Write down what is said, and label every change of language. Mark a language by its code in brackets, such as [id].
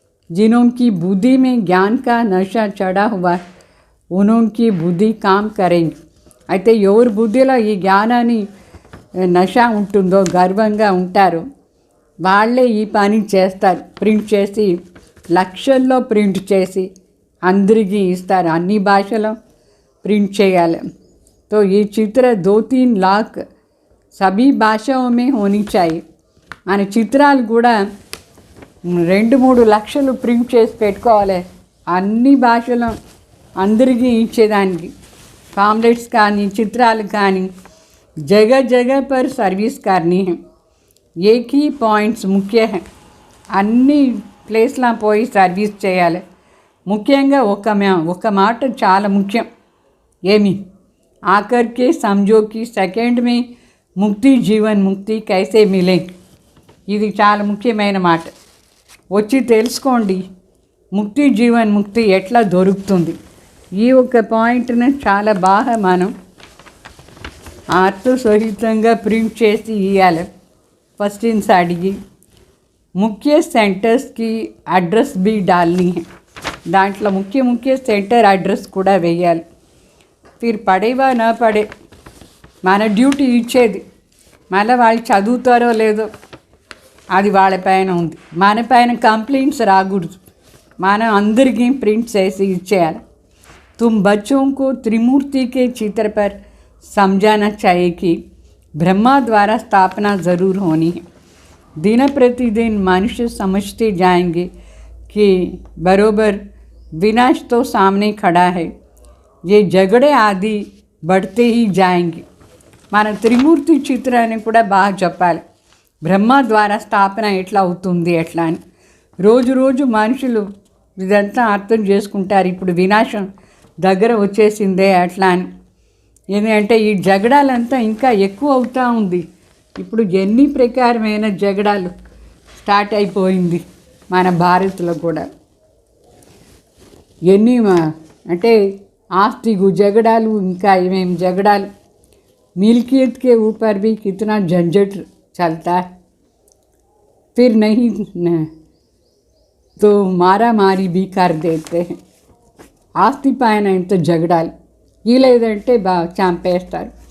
[hi] जिन्हों की बुद्धि में ज्ञान का नशा चढ़ा हुआ उन्हों की बुद्धि काम करेंगे. [te] అయితే ఎవరి బుద్ధిలో ఈ జ్ఞానాన్ని నశ ఉంటుందో, గర్వంగా ఉంటారో వాళ్ళే ఈ పని చేస్తారు. ప్రింట్ చేసి లక్షల్లో ప్రింట్ చేసి అందరికీ ఇస్తారు. అన్ని భాషలో प्रिंट చేయాలి. [hi] तो ये चित्र 2-3 लाख सभी భాషాओं में होनी चाहिए. [te] మన చిత్రాలు కూడా 2-3 లక్షలు ప్రింట్ చేసి పెట్టుకోవాలి అన్ని భాషలో అందరికీ ఇచ్చేదానికి. పాంప్లెట్స్ కానీ చిత్రాలు కానీ [hi] जगह जगह पर सर्विस करनी है. एक ही पॉइंट्स मुख्य है. [te] అన్ని ప్లేస్లా పోయి సర్వీస్ చేయాలి. ముఖ్యంగా ఒక మాట చాలా ముఖ్యం. [hi] ఏమి आकर के समझो कि सेकंड में मुक्ति जीवन मुक्ति कैसे मिले. [te] ఇది చాలా ముఖ్యమైన మాట. వచ్చి తెలుసుకోండి ముక్తి జీవన్ ముక్తి ఎట్లా దొరుకుతుంది. ఈ ఒక పాయింట్ని చాలా బాగా మనం అర్థసహితంగా ప్రింట్ చేసి ఇవ్వాలి. ఫస్ట్ ఇన్స్ అడిగి ముఖ్య సెంటర్స్కి అడ్రస్ బి డాల్ని है. దాంట్లో ముఖ్య సెంటర్ అడ్రస్ కూడా వేయాలి. [hi] ఫిర్ పడేవా నా పడే [te] మన డ్యూటీ ఇచ్చేది. మళ్ళీ వాళ్ళు చదువుతారో లేదో అది వాళ్ళ పైన ఉంది. మన పైన కంప్లైంట్స్ రాకూడదు. మనం అందరికీ ప్రింట్ చేసి ఇచ్చేయాలి. [hi] तुम बच्चों को त्रिमूर्ति के चित्र पर समझाना चाहिए कि ब्रह्मा द्वारा स्थापना ज़रूर होनी है. दिन प्रतिदिन मनुष्य समझते जाएंगे कि बरोबर विनाश तो सामने खड़ा है. ये झगड़े आदि बढ़ते ही जाएंगे. [te] మన త్రిమూర్తి చిత్రాన్ని కూడా బాగా చెప్పాలి. బ్రహ్మ ద్వారా స్థాపన ఎట్లా అవుతుంది ఎట్లా అని రోజు రోజు మనుషులు ఇదంతా అర్థం చేసుకుంటారు. ఇప్పుడు వినాశం దగ్గర వచ్చేసిందే అట్లా అని. ఎందుకంటే ఈ జగడాలంతా ఇంకా ఎక్కువ అవుతూ ఉంది. ఇప్పుడు ఎన్ని ప్రకారమైన జగడాలు స్టార్ట్ అయిపోయింది మన భారత్లో కూడా. ఎన్ని అంటే ఆస్తికు జగడాలు, ఇంకా ఏమేమి జగడాలు. [hi] मिल्कियत के ऊपर भी कितना झंझट चलता है. फिर नहीं तो मारा मारी भी कर देते हैं. [te] ఆస్తి పైన ఎంత జగడాలు. ఈ లేదంటే చంపేస్తారు.